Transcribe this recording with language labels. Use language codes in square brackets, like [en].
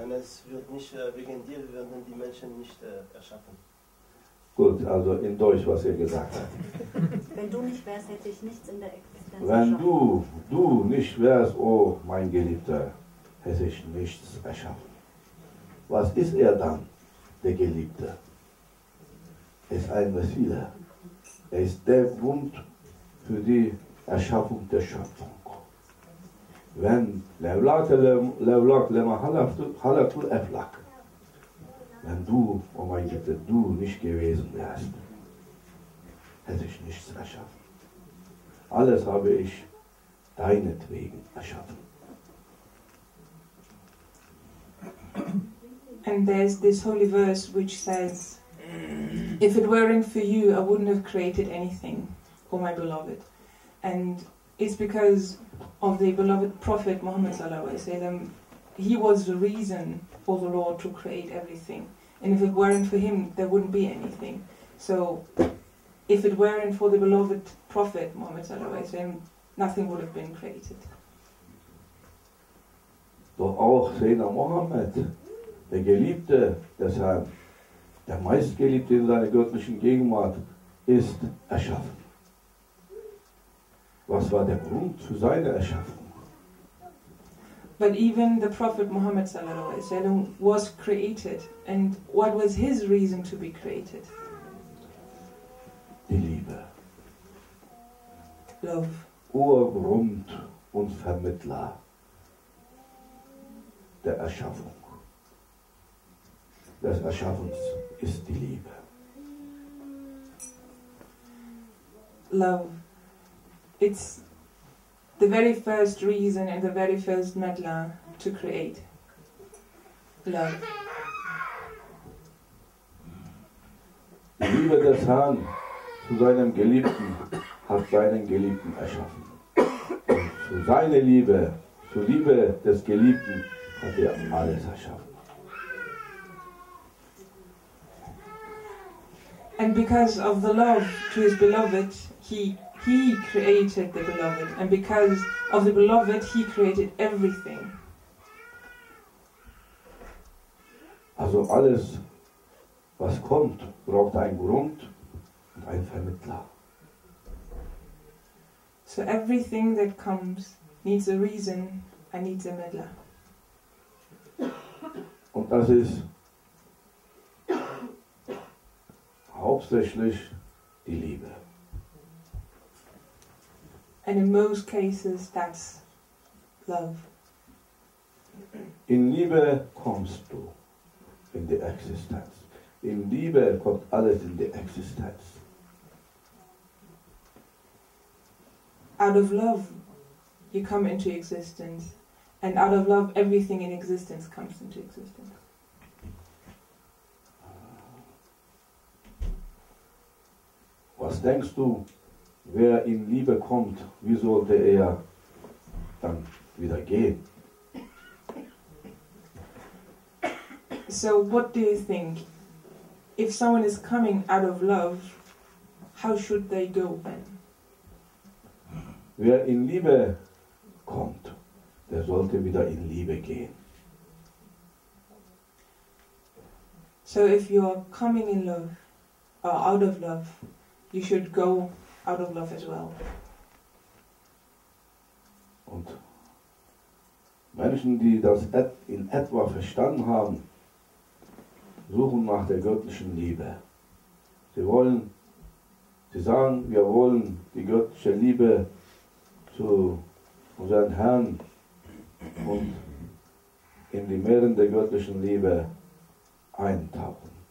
[de] Es wird nicht wegen dir werden die Menschen nicht erschaffen. Gut, also in Deutsch, was er gesagt hat. Wenn du nicht wärst, hätte ich nichts in der Existenz Wenn erschaffen. du nicht wärst, oh mein Geliebter, hätte ich nichts erschaffen. Was ist er dann, der Geliebte? Er ist ein Vesile. Er ist der Grund für die Erschaffung der Schöpfung. wenn [ar] levlak lema halatul eflak, [de] wenn du, oh mein Gott, du nicht gewesen wärst, hätte ich nichts erschaffen. Alles habe ich deinetwegen erschaffen. [en] And there's this holy verse which says, if it weren't for you, I wouldn't have created anything, O my beloved. And it's because of the beloved Prophet Muhammad sallallahu alaihi wasallam. He was the reason for the Lord to create everything. And if it weren't for him, there wouldn't be anything. So, if it weren't for the beloved Prophet Muhammad sallallahu alaihi wasallam, nothing would have been created. [de] Doch auch Sayyidina Mohammed, der Geliebte des Herrn, der meistgeliebte in seiner göttlichen Gegenwart, ist erschaffen. Was war der Grund für seine Erschaffung? [en] But even the Prophet Muhammad sallallahu alaihi wasallam was created, and what was his reason to be created? [de] Die Liebe. [en] Love. [de] Urgrund und Vermittler der Erschaffung. Des Erschaffens ist die Liebe. [en] Love. It's the very first reason and the very first medla to create. Love. [de] Die Liebe des Herrn zu seinem Geliebten hat seinen Geliebten erschaffen. Und zu seiner Liebe, zur Liebe des Geliebten hat er alles erschaffen. [en] And because of the love to his beloved, he created the beloved. And because of the beloved, he created everything. [de] Also alles, was kommt, braucht einen Grund und einen Vermittler. [en] So everything that comes needs a reason and needs a medla. [de] Und das ist hauptsächlich die Liebe. [en] And in most cases, that's love. [de] In Liebe kommst du in die Existenz. In Liebe kommt alles in die Existenz. [en] Out of love, you come into existence. And out of love, everything in existence comes into existence. [de] Was denkst du, wer in Liebe kommt, wie sollte er dann wieder gehen? [en] So what do you think? If someone is coming out of love, how should they go then? [de] Wer in Liebe kommt, der sollte wieder in Liebe gehen. [en] So if you're coming in love, or out of love, you should go out of love as well. [de] Und Menschen, die das in etwa verstanden haben, suchen nach der göttlichen Liebe. Sie sagen, wir wollen die göttliche Liebe zu unserem Herrn und in die Meeren der göttlichen Liebe eintauchen.